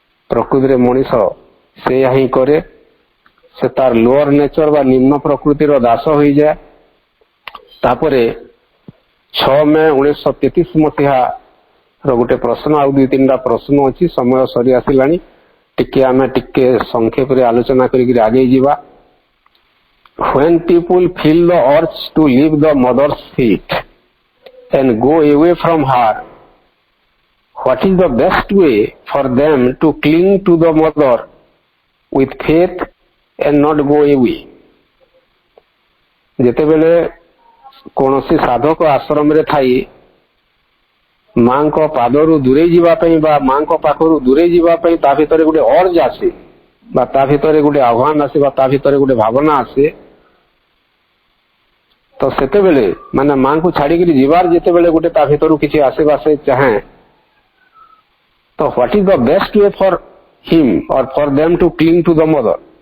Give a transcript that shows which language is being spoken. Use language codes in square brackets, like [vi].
[or] ପ୍ରକୃତିରେ ମଣିଷ ସେଇଆ ହିଁ କରେ। ସେ ତାର ଲୋଅର ନେଚର ବା ନିମ୍ନ ପ୍ରକୃତିର ଦାସ ହୋଇଯାଏ। ତାପରେ 6 ମେ 1933 ମସିହାର ଗୋଟେ ପ୍ରଶ୍ନ, ଆଉ 2-3ଟା ପ୍ରଶ୍ନ ଅଛି, ସମୟ ସରି ଆସିଲାଣି। ଆମେ ଟିକେ ସଂକ୍ଷେପରେ ଆଲୋଚନା କରିକି ଆଗେଇ ଯିବା। [en] When people feel the urge to leave the mother's feet and go away from her, what is the best way for them to cling to the mother with faith and not go away? [or] ଯେତେବେଳେ କୌଣସି ସାଧକ ଆଶ୍ରମରେ ଥାଇ ମାଙ୍କ ପାଦରୁ ଦୂରେଇ ଯିବା ପାଇଁ ବା ମାଙ୍କ ପାଖରୁ ଦୂରେଇ ଯିବା ପାଇଁ ତା ଭିତରେ ଗୋଟେ ଅର୍ଜ ଆସେ ବା ତା ଭିତରେ ଗୋଟେ ଆହ୍ୱାନ ଆସେ ବା ତା ଭିତରେ ଗୋଟେ ଭାବନା ଆସେ, ତ ସେତେବେଳେ ମାନେ ମାଙ୍କୁ ଛାଡିକିରି ଯିବାର ଯେତେବେଳେ ଗୋଟେ ତା ଭିତରୁ କିଛି ଆସେ ବା ସେ ଚାହେଁ, ତ [en] What is the best way for him or for them to cling to the mother.